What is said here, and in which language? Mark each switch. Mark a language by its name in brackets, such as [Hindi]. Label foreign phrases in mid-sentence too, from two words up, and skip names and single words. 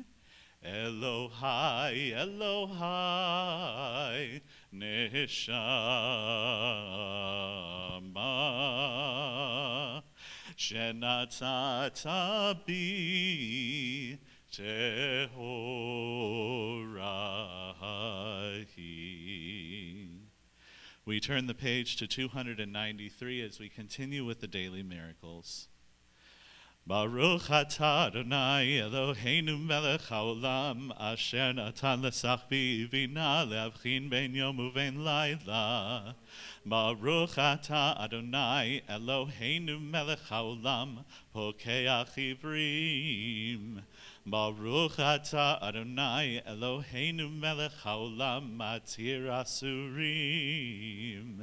[Hebrew] אלהי, אלהי, נשמה, שנתת בי טהורה היא. [English] We turn the page to 293 as we continue with the daily miracles. [Hebrew] ברוך אתה ה' אלהינו מלך העולם אשר נתן לשכוי בינה להבחין בין יום ובין לילה. ברוך אתה ה' אלהינו מלך העולם פוקח עורים. ברוך אתה ה' אלהינו מלך העולם מתיר אסורים.